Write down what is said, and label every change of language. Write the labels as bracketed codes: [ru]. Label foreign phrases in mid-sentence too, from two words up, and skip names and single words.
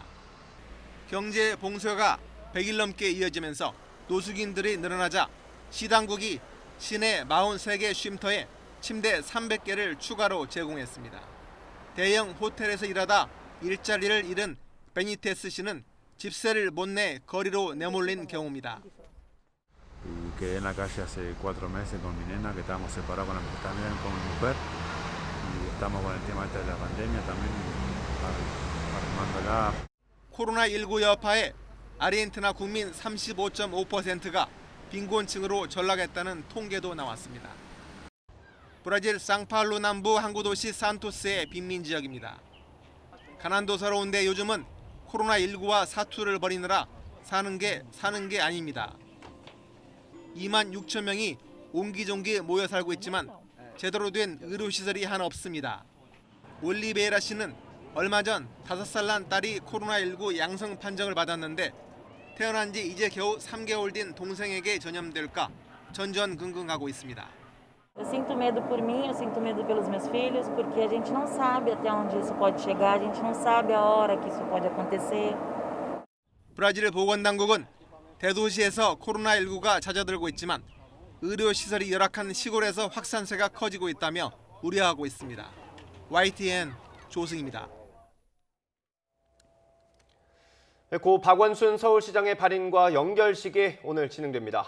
[ko] 경제 봉쇄가 100일 넘게 이어지면서 노숙인들이 늘어나자 시당국이 시내 43개 쉼터에 침대 300개를 추가로 제공했습니다. 대형 호텔에서 일하다 일자리를 잃은 베니테스 씨는 집세를 못 내 거리로 내몰린 경우입니다. [es] Quedé en la calle hace 4 meses con mi nena, que estábamos separados también con mi mujer, y estamos con el tema este de la pandemia también, armándola. [ko] 코로나19 여파에 아르헨티나 국민 35.5%가 빈곤층으로 전락했다는 통계도 나왔습니다. 브라질 상파울루 남부 항구 도시 산토스의 빈민 지역입니다. 가난도 서러운데 요즘은 코로나19와 사투를 벌이느라 사는 게 아닙니다. 2만 6천 명이 옹기종기 모여 살고 있지만 제대로 된 의료시설이 하나 없습니다. 올리베이라 씨는 얼마 전 5살 난 딸이 코로나19 양성 판정을 받았는데 태어난 지 이제 겨우 3개월 된 동생에게 전염될까 전전긍긍하고 있습니다. [pt] Eu sinto medo por mim, eu sinto medo pelos meus filhos, porque a gente não sabe até onde isso pode chegar, a gente não sabe a hora que isso pode acontecer. [ko] 브라질 보건당국은 대도시에서 코로나19가 잦아들고 있지만 의료시설이 열악한 시골에서 확산세가 커지고 있다며 우려하고 있습니다. YTN 조승입니다. 고 박원순 서울시장의 발인과 연결식이 오늘 진행됩니다.